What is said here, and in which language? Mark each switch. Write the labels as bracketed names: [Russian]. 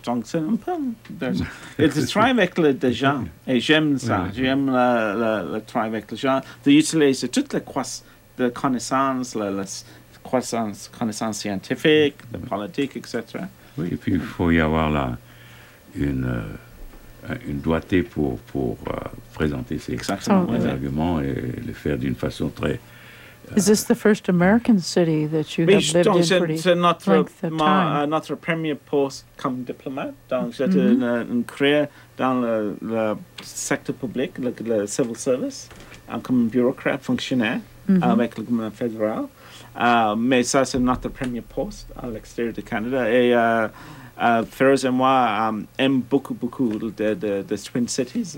[French] Donc, c'est un peu... Et de travailler avec les gens, et j'aime ça, j'aime le travail avec les gens, d'utiliser toutes les connaissances, connaissances scientifiques, de politique, etc. Oui, et puis il faut y avoir une doigté pour présenter ces arguments et les faire d'une façon très... [English] Is this the first American city that you have lived in for the length of time? [French] Notre premier poste comme diplomate, donc j'étais une carrière dans le secteur public, le civil service, comme bureaucrate fonctionnaire avec le gouvernement fédéral. Mais ça, c'est notre premier poste à l'extérieur du Canada. Et Ferrez et moi aiment beaucoup de Twin Cities.